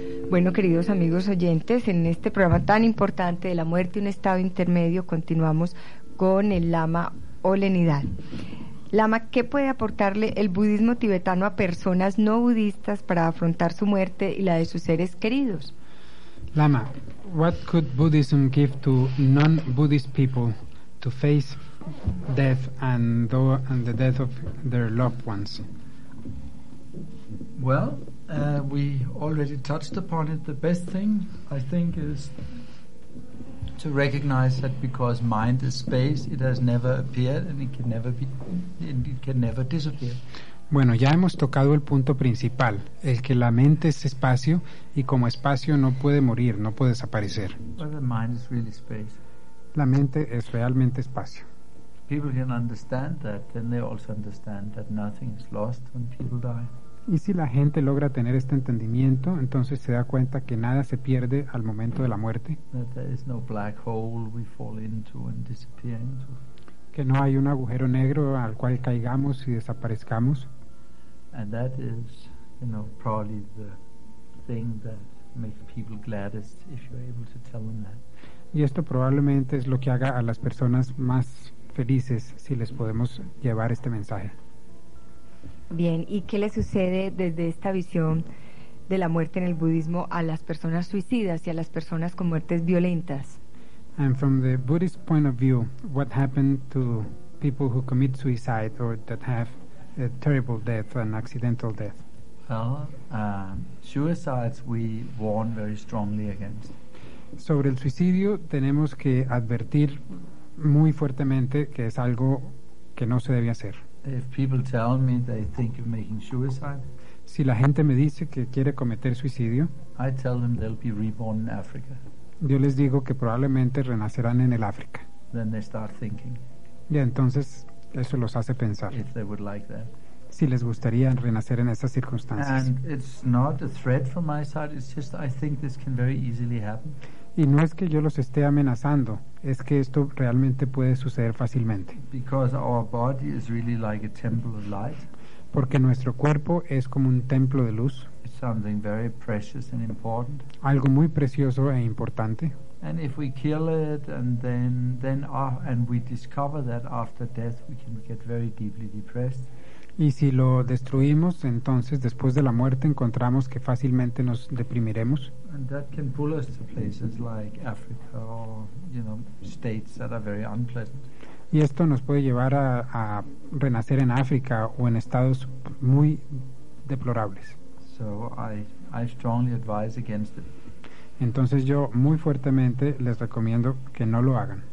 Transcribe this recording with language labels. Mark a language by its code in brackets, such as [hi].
[es] Bueno, queridos amigos oyentes, en este programa tan importante de la muerte y un estado intermedio, continuamos con el Lama Olenidad. Lama, ¿qué puede aportarle el budismo tibetano a personas no budistas para afrontar su muerte y la de sus seres queridos? [en] Lama, what could Buddhism give to non-Buddhist people to face death and the death of their loved ones? Well, we already touched upon it. The best thing, I think, is to recognize that because mind is space, it has never appeared and it can never disappear. [es] Bueno, ya hemos tocado el punto principal, el que la mente es espacio y como espacio no puede morir, no puede desaparecer. [en] Well, the mind is really space. [es] La mente es realmente espacio. [en] People can understand that, then they also understand that nothing is lost when people die. [es] Y si la gente logra tener este entendimiento, entonces se da cuenta que nada se pierde al momento de la muerte. [en] That there is no black hole we fall into and disappear into. [es] Que no hay un agujero negro al cual caigamos y desaparezcamos. [en] And that is, you know, probably the thing that makes people gladdest if you're able to tell them that. [es] Y esto probablemente es lo que haga a las personas más felices si les podemos llevar este mensaje. Bien, ¿y qué le sucede desde esta visión de la muerte en el budismo a las personas suicidas y a las personas con muertes violentas? [en] And from the Buddhist point of view, what happened to people who commit suicide or that have a terrible death, an accidental death? Well, suicides we warn very strongly against. [es] Sobre el suicidio tenemos que advertir muy fuertemente que es algo que no se debe hacer. [en] If people tell me they think of making suicide, [es] si la gente me dice que quiere cometer suicidio, [en] I tell them they'll be reborn in Africa. [es] Yo les digo que probablemente renacerán en el África. [en] Then they start thinking. [es] Y entonces eso los hace pensar. [en] If they would like that. [es] Si les gustaría renacer en esas circunstancias. [en] And it's not a threat from my side, it's just I think this can very easily happen. [es] Y no es que yo los esté amenazando, es que esto realmente puede suceder fácilmente. [en] Because our body is really like a temple of light. [es] Porque nuestro cuerpo es como un templo de luz. [en] It's something very precious and important. [es] Algo muy precioso e importante. [en] And if we kill it and we discover that after death we can get very deeply depressed. [es] Y si lo destruimos, entonces después de la muerte encontramos que fácilmente nos deprimiremos. [en] And that can pull us to places like Africa or, you know, states that are very unpleasant. [es] Y esto nos puede llevar a renacer en África o en estados muy deplorables. [en] So I strongly advise against it. [es] Entonces yo muy fuertemente les recomiendo que no lo hagan.